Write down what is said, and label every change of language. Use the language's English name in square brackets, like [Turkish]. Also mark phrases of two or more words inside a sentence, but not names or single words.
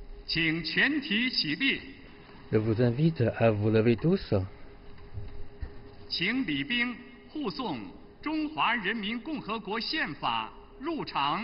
[Chinese] 请全体起立， [French] Je vous invite à vous lever tous. [Chinese] 请礼兵护送中华人民共和国宪法入场。